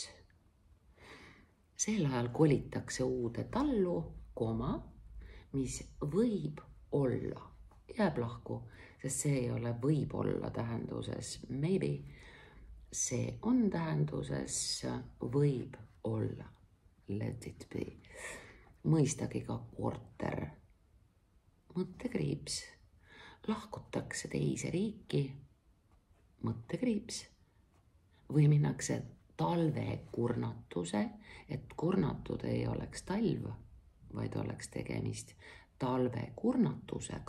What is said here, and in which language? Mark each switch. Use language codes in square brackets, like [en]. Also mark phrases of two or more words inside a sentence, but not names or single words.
[et] Sel ajal kolitakse uude tallu, mis võib olla, jääb lahku, sest see ei ole võib-olla tähenduses maybe, see on tähenduses võib olla, [en] let it be. [et] Mõistagi ka korter, mõttekriips, lahkutakse teise riiki, mõttekriips, või minnakse talvekurnatuse, et kurnatud ei oleks talv, vaid oleks tegemist talvekurnatusega.